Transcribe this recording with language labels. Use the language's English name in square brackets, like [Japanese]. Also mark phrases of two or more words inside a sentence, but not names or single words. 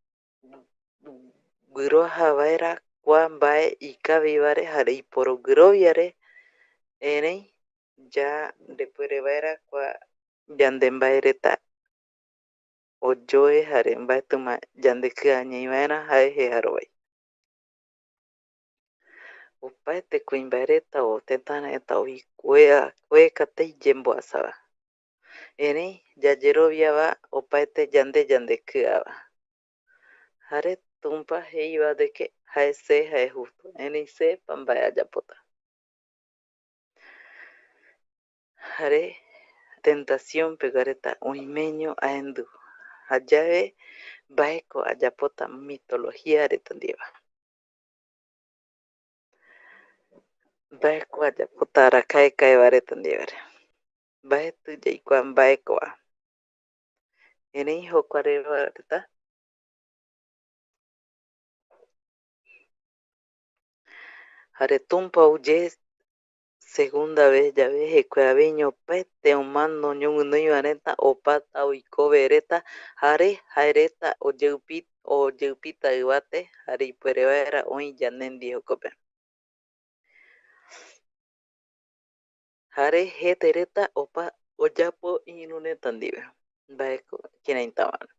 [Eastern Bolivian Guaraní] guiroaja vaera kua mbae ikavivare jare iporoguɨroviare erei yandepuere vaera kua yande mbae reta oyoe jare mbaetɨma yandekɨa ñai vaera jae jejarovai. Opaete kuimbae reta o tëtara reta oekatei yemboasava. Erei yayeroviava opaete yandekɨava. Jare Tumpa jeiva [Spanish] de que [Eastern Bolivian Guaraní] jae se jae justo. Erei sepa mbae ajapota. Jare tentación pegua reta oimeño aendu. Jayave mbaeko ajapota mitología reta ndieva. Mbaeko ajapota arakae kaeva reta ndievare. Mbaetɨ yaikua mbaekova. Erei jokua reta jare Tumpa oye [Spanish] segunda vez [Eastern Bolivian Guaraní] yave jekuaeño opaete omano ñoguinoiva reta opata oikove reta jare jae reta oyeupita ɨvate jare ipuere vaera oĩ yanendie jokope. Jare jete reta opa oyapo iru reta ndive mbaeko kiraitava.